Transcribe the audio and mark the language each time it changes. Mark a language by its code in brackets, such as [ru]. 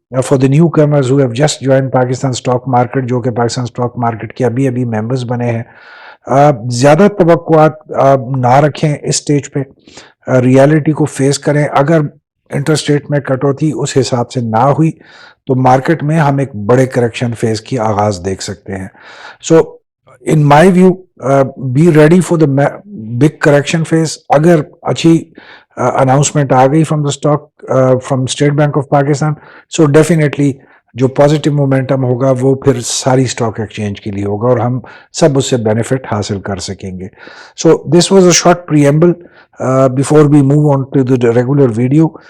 [en] for the newcomers who have just join Pakistan stock market, [ur] جو کہ Pakistan stock market کے ابھی ممبرز بنے ہیں, زیادہ توقعات نہ رکھیں اس سٹیج پہ, ریالٹی کو فیس کریں. اگر انٹرسٹ ریٹ میں کٹوتی اس حساب سے نہ ہوئی تو مارکیٹ میں ہم ایک بڑے کریکشن فیز کی آغاز دیکھ سکتے ہیں. [en] So in my view be ready for the big correction phase. [ur] اگر اچھی اناؤنسمنٹ آ گئی [en] from the stock from State Bank of Pakistan, [ur] so definitely جو پازیٹیو مومنٹم ہوگا وہ پھر ساری اسٹاک ایکسچینج کے لیے ہوگا اور ہم سب اس سے بینیفٹ حاصل کر سکیں گے. [en] So this was a short preamble before we move on to the regular video.